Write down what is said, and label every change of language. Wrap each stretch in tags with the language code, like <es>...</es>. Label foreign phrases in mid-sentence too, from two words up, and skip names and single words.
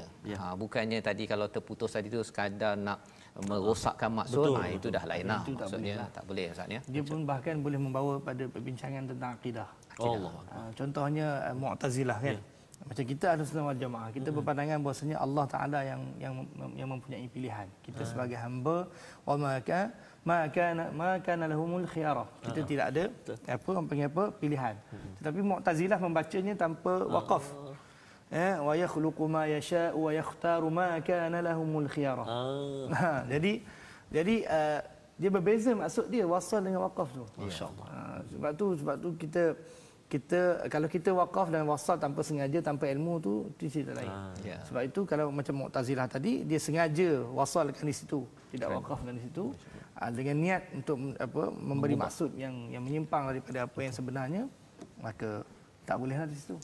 <ms>Bukannya tadi kalau terputus tadi tu sekadar nak merosakkan maksud, itu dah lain lah maksudnya tak boleh Ustaz ya. Dia pun bahkan boleh membawa pada perbincangan tentang akidah. Contohnya Mu'tazilah kan. Macam kita</ms> <ar>Ahlussunnah wal Jamaah,</ar> <ms>kita berpandangan bahawasanya Allah Taala yang mempunyai pilihan. Kita sebagai hamba</ms> <ar>wa ma kana lahumul khiyarah.</ar> <ms>Kita tidak ada orang panggil pilihan. Tetapi Mu'tazilah membacanya tanpa waqaf.</ms> <ar>Wa yakhluqu ma yasha'u wa yakhtaru ma kana lahumul khiyarah.</ar> <ms>Jadi dia berbeza maksud dia wasal dengan waqaf tu. Masya-Allah. Sebab tu kita kalau kita waqaf dan wasal tanpa sengaja, tanpa ilmu tu cerita lain. Sebab itu kalau macam Mu'tazilah tadi, dia sengaja wasalkan di situ, tidak waqafkan di situ dengan niat untuk memberi maksud yang menyimpang daripada apa yang sebenarnya, maka tak bolehlah di situ.</ms>